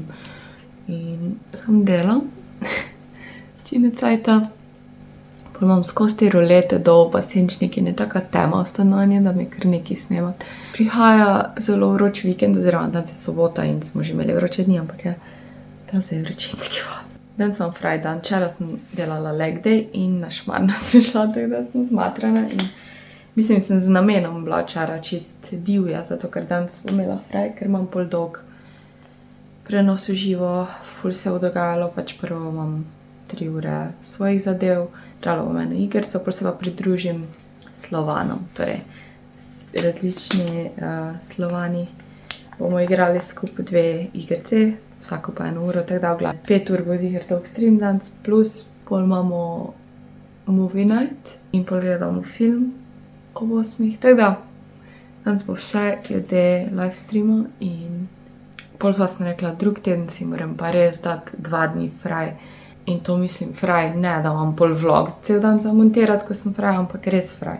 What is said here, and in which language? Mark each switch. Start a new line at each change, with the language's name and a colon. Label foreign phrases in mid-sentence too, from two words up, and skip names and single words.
Slovenian: In sem delam, večino cajta. Pol imam skozi te rolete dol, pa senčnik in je taka tema v stanovanju, da mi kar nekaj snemati. Prihaja zelo vroč vikend, oziroma danes je sobota in smo že imeli vroče dni, ampak danes je vročinski val. Danes sem fraj dan, včeraj sem delala
English: leg day
Slovenian: in na šmarno sem šla, tako da sem zmatrana in mislim, sem z namenom bila včeraj čist divja, zato ker danes sem imela fraj, ker imam pol dolg prenos v živo, ful se je dogajalo, pač prvo imam 3 ure svojih zadev, igrala bom eno igrico, pol se pa pridružim Slovanom, torej različni Slovani. Bomo igrali skupaj 2 igrice, vsako pa 1 uro, tako da v glavi 5 ur bo ziher dolg stream danes, plus pol imamo
English: movie night
Slovenian: in pol gledamo film ob 8, tako da danes bo vse glede
English: live streama
Slovenian: in pol pa sem rekla, drug teden si moram pa res dati 2 dni fraj in to mislim fraj, ne da imam pol vlog cel dan za montirati, ko sem fraj, ampak res fraj.